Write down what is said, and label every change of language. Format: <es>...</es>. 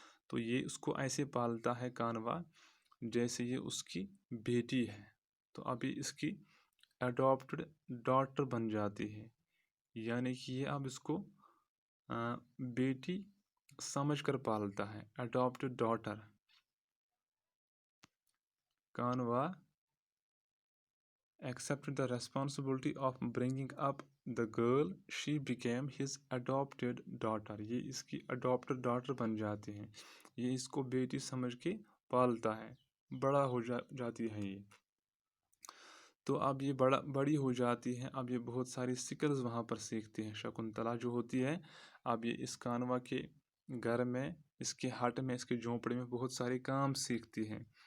<ur>تو یہ اس کو ایسے پالتا ہے کانوا جیسے یہ اس کی بیٹی ہے. تو ابھی اس کی اڈاپٹڈ ڈاٹر بن جاتی ہے, یعنی کہ یہ اب اس کو بیٹی سمجھ کر پالتا ہے, adapted daughter.</ur> <en>Kanva accepted the responsibility of bringing up the girl. She became his adopted daughter.</en> <ur>یہ اس کی adopted daughter بن جاتی ہیں. یہ اس کو بیٹی سمجھ کے پالتا ہے, بڑا ہو جاتی ہے یہ. تو اب یہ بڑی ہو جاتی ہے. اب یہ بہت ساری سکلز وہاں پر سیکھتی ہیں. شکنتلا جو ہوتی ہے, اب یہ اس کانوا کے گھر میں, اس کے ہٹ میں, اس کے جھونپڑے میں بہت سارے کام سیکھتی ہیں.</ur>